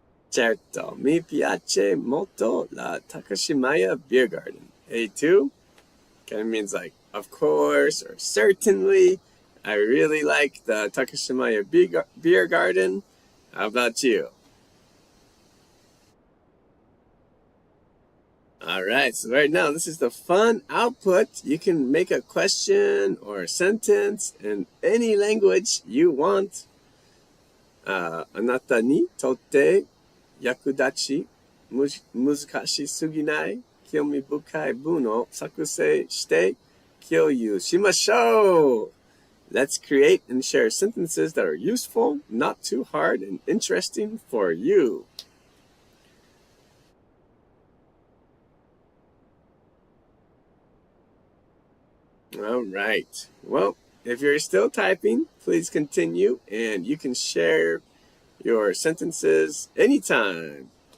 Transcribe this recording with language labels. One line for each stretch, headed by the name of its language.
Italian: Certo, mi piace molto la Takashimaya Beer Garden.
English: A2 kind of means like, of course, or certainly. I really like the Takashimaya Beer Garden. How about you? All right, so right now, this is the fun output. You can make a question or a sentence in any language you want.
Japanese: あなたにとって役立ち、難しすぎない、興味深い文を作成して共有しましょう。
English: Let's create and share sentences that are useful, not too hard, and interesting for you. All right. Well, if you're still typing, please continue, and you can share your sentences anytime.